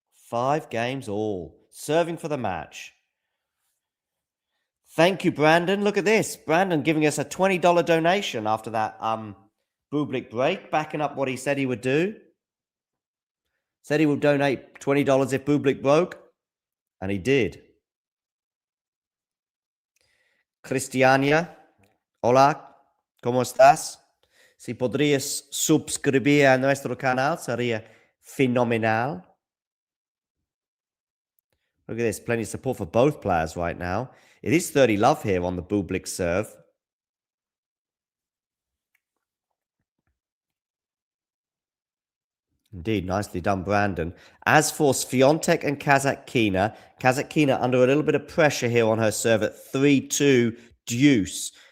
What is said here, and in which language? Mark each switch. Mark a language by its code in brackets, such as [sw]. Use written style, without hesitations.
[en] 5 games all. Serving for the match. Thank you, Brandon. Look at this. Brandon giving us a $20 donation after that Bublik break, backing up what he said he would do. Said he would donate $20 if Bublik broke, and he did. [es] Cristiania, hola, ¿cómo estás? Si podrías suscribir a nuestro canal, sería fenomenal. [en] Look at this, plenty of support for both players right now. It is 30 love here on the Bublik serve. Indeed, nicely done, Brandon. As for Swiatek and Kasatkina, Kasatkina under a little bit of pressure here on her serve at 3-2 deuce.